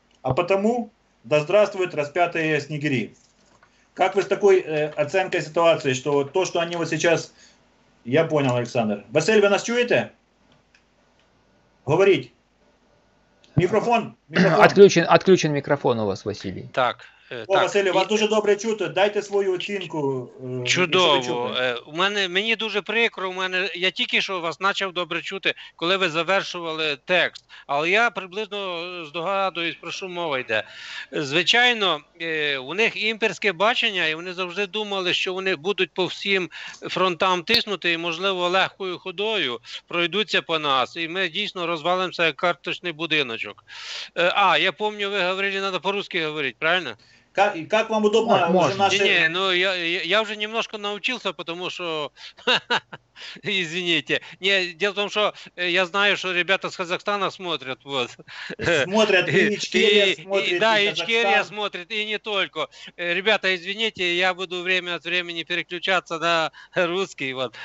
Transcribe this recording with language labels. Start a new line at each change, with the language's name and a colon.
Russian: А потому, да здравствуют распятые снегири. Как вы с такой оценкой ситуации, что то, что они вот сейчас... Я понял, Александр. Василь, вы нас чуете? Говорить. Микрофон. Отключен микрофон у вас, Василий.
Ukrainian: Так. Василю, вас дуже добре чути. Дайте свою оцінку. Чудово. Мені дуже прикро, я тільки що вас почав добре чути, коли ви завершували текст. Але я приблизно здогадуюсь, про що мова йде. Звичайно, у них імперське бачення, і вони завжди думали, що вони будуть по всім фронтам тиснути, і, можливо, легкою ходою пройдуться по нас, і ми дійсно розвалимося як карточний будиночок. Я пам'ятаю, ви говорили, треба по-русски говорити, правильно?
Russian: Как вам удобно? Уже можно. Наши... Не, ну я уже немножко научился, потому что, извините, не, дело в том, что я знаю, что ребята с Казахстана смотрят, вот. Смотрят, и Ичкерия смотрит, да, и Ичкерия смотрит, и не только. Ребята, извините, я буду время от времени переключаться на русский, вот.